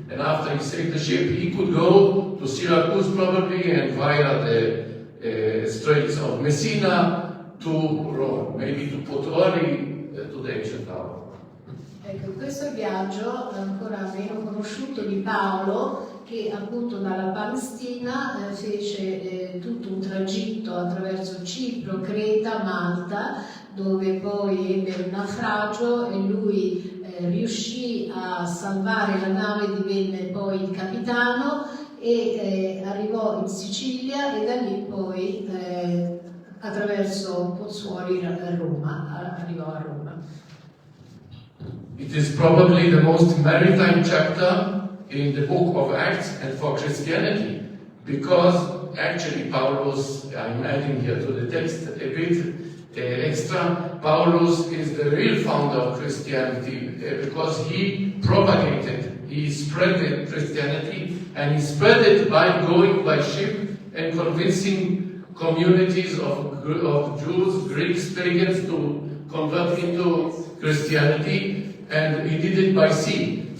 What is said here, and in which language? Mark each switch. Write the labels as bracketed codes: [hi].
[en] And after he saved the ship, he could go to Syracuse probably, and via the Straits of Messina to Rome, maybe to Puteoli, to the ancient tower. [it] Ecco, questo è il viaggio ancora meno conosciuto di Paolo, che appunto dalla Palestina fece tutto un tragitto attraverso Cipro, Creta, Malta, dove poi ebbe un naufragio e lui riuscì a salvare la nave, divenne poi il capitano e arrivò in Sicilia, e da lì poi attraverso Pozzuoli a Roma, arrivò a Roma. [en] It is probably the most maritime chapter in the book of Acts and for Christianity, because actually Paulus, I'm adding here to the text a bit extra, Paulus is the real founder of Christianity because he propagated, he spread Christianity, and he spread it by going by ship and convincing communities of Jews, Greeks, pagans to convert into Christianity, and he did it by sea.